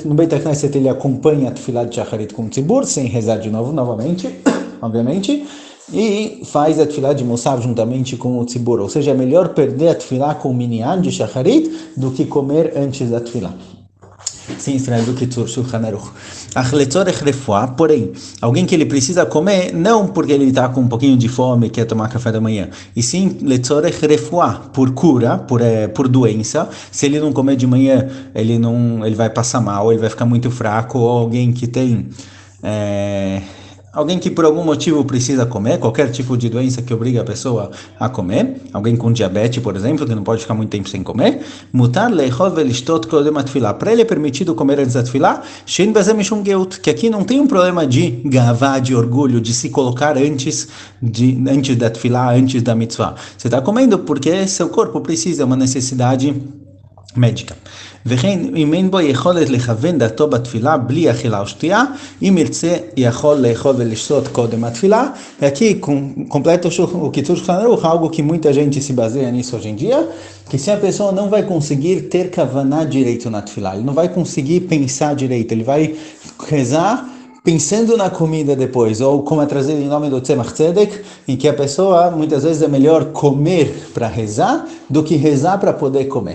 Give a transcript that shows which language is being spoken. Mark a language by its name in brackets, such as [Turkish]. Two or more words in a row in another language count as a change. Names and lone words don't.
[Portuguese] No [Hebrew] בית הכנסת [Portuguese] ele acompanha a tefilá de shacharit com o tzibur, sem rezar de novo, novamente, obviamente, e faz a tefilá de Musaf juntamente com o tzibur, ou seja, é melhor perder a tefilá com o minyan de shacharit do que comer antes da tefilá. Sim, escreve o Kitzur Shulchan Aruch. Porém, alguém que ele precisa comer, não porque ele está com um pouquinho de fome e quer tomar café da manhã, e sim [Hebrew] לצורך רפואה, [Portuguese] por cura, por doença. Se ele não comer de manhã, ele vai passar mal, ele vai ficar muito fraco, ou alguém que tem alguém que por algum motivo precisa comer, qualquer tipo de doença que obriga a pessoa a comer, alguém com diabetes, por exemplo, que não pode ficar muito tempo sem comer, [Hebrew] מותר לאכול ולשתות קודם התפילה. [Portuguese] Para ele é permitido comer antes da tefilá, [Hebrew] שאין בזה משום גאוה, [Portuguese] que aqui não tem um problema de gavá, de orgulho, de se colocar antes da tefilá, antes da mitzvah. Você está comendo porque seu corpo precisa, é uma necessidade médica. [Hebrew] וכן אם אין בו יכולת לכוון דתו בתפילה בלי אכילה או שתייה, אם ירצה יכול לאכול ולשתות קודם התפילה. [Portuguese] E aqui completa o Kitzur Shulchan Aruch, algo que muita gente se baseia nisso hoje em dia, que se a pessoa não vai conseguir ter kavaná direito na tefilá, ele não vai conseguir pensar direito, ele vai rezar pensando na comida depois, ou como é trazido em nome do Tzemach Tzedek, em que a pessoa, muitas vezes, é melhor comer para rezar do que rezar para poder comer.